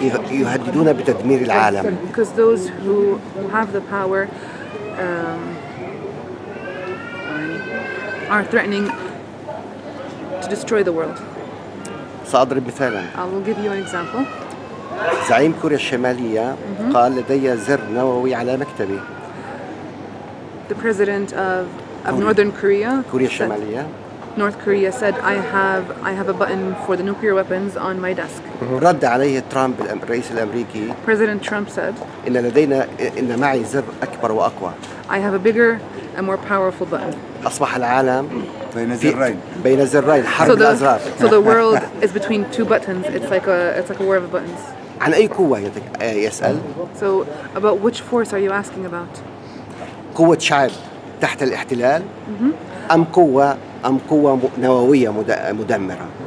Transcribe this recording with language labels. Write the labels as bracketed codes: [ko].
[ar] يهددون بتدمير العالم. [en] Because those who have the power are threatening to destroy the world. [ar] سأضرب مثالا. [en] I will give you an example. [ar] زعيم كوريا الشمالية قال لدي زر نووي على مكتبي. [en] The president of Northern Korea. [ar] كوريا الشمالية. [en] North Korea said, I have a button for the nuclear weapons on my desk. [ar] رد عليه ترامب الرئيس الأمريكي. [en] President Trump said, [ar] إن معي زر أكبر وأقوى. I have a bigger and more powerful button. أصبح العالم بين زرين حرب الأزرار. [en] So the world is between two buttons. It's like a war of buttons. [ar] عن أي قوة يسأل؟ [en] So about which force are you asking about? [ar] قوة شعب تحت الاحتلال أم قوة نووية مدمرة؟